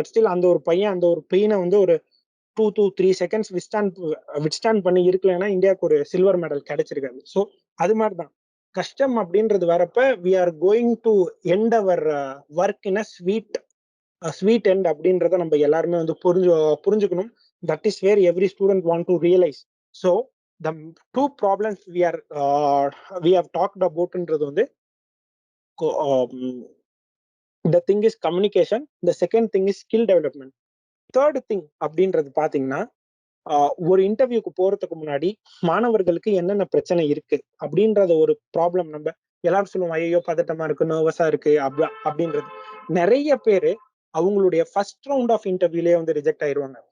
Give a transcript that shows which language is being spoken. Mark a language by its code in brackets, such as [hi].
[ta] But still அந்த ஒரு பையன் அந்த ஒரு பெயினை வந்து ஒரு 2 to 3 செகண்ட்ஸ் விட்ஸ்டாண்ட் பண்ணி இருக்கலன்னா இந்தியாவுக்கு ஒரு சில்வர் மெடல் கிடைச்சிருக்காது. ஸோ அது மாதிரிதான் கஷ்டம் அப்படின்றது வரப்ப [en] we are going to end our work in a sweet end [ta] அப்படின்றத நம்ம எல்லாருமே வந்து புரிஞ்சுக்கணும். [en] That is where every student want to realise. So the two problems we have talked அபவுட்ன்றது வந்து the thing is communication, the second thing is skill development. Third thing [ta] அப்படின்றது பாத்தீங்கன்னா ஒரு இன்டர்வியூக்கு போறதுக்கு முன்னாடி மாணவர்களுக்கு என்னென்ன பிரச்சனை இருக்கு அப்படின்றத ஒரு ப்ராப்ளம் நம்ம எல்லாரும் சொல்லுவோம், ஐயோ பதட்டமா இருக்கு, நர்வஸா இருக்கு அப்படின்றது. நிறைய பேரு அவங்களுடைய ஃபர்ஸ்ட் ரவுண்ட் ஆஃப் இன்டர்வியூலயே வந்து ரிஜெக்ட் ஆயிருவாங்க.